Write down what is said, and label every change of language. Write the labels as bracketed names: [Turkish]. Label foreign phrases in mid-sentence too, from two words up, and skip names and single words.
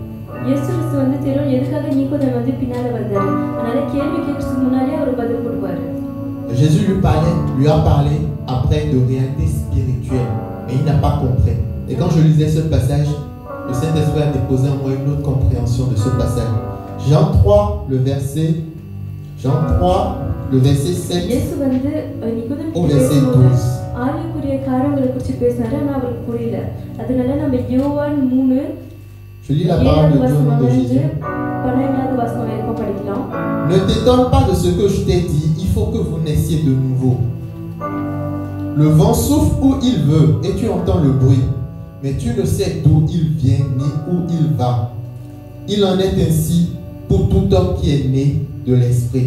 [French] Jésus lui a parlé après de réalité spirituelle, mais il n'a pas compris. Et quand je lisais ce passage, le Saint-Esprit a déposé en moi une autre compréhension de ce passage. Jean 3, le verset, Jean 3, le verset 7 [Tamil] இயேசு வந்து நிக்கோதேம் [French] au [Tamil] கிட்ட [French] verset [Tamil] பேசும்போது [French] 12. [Tamil] ஆவிக்குரிய காரியங்களை குறித்து பேசினாரு, ஆனா அவருக்கு புரியல. அதனால நம்ம யோவான் 3 [French] Je lis la parole de Dieu au nom de [Tamil] 7 [French] Jésus. [Tamil] 12 வசனம் வரைக்கும் படிக்கலாம். [French] Ne t'étonne pas de ce que je t'ai dit, il faut que vous naissiez de nouveau. Le vent souffle où il veut et tu entends le bruit, mais tu ne sais d'où il vient ni où il va. Il en est ainsi pour tout homme qui est né de l'esprit.